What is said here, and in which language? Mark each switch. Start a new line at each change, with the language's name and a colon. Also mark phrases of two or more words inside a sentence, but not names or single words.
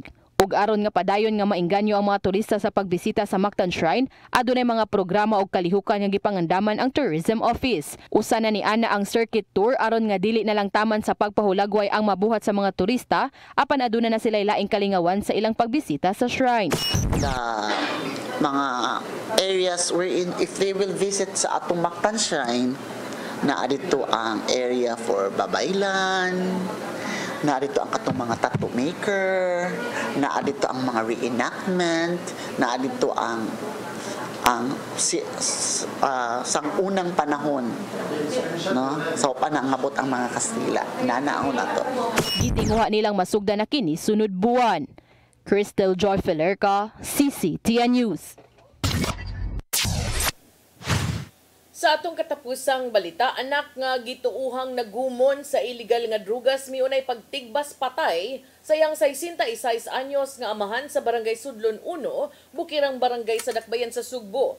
Cebuano: Ug aron nga padayon nga maengganyo ang mga turista sa pagbisita sa Mactan Shrine, adunay mga programa og kalihukan nga gipangandaman ang Tourism Office. Usa na ni ana ang circuit tour aron nga dili na lang taman sa pagpahulagway ang mabuhat sa mga turista, apan aduna na sila laing kalingawan sa ilang pagbisita sa shrine. The mga
English: areas wherein if they will visit
Cebuano: sa atong Mactan Shrine, na dito ang area for babaylan, narito ang katong mga tattoo maker, narito ang mga reenactment, narito ang sang unang panahon, no? So panangabot ang mga Kastila. Nanaon nato. Gitinguha nilang masugda na kini sunod buwan. Crystal Joy Felerca, CCTN News. Sa atong katapusang balita, anak nga gituuhang nagumon sa illegal nga drugas miunay pagtigbas patay sayang 66 anyos nga amahan sa Barangay Sudlon 1, bukirang barangay sa Dakbayan sa Sugbo.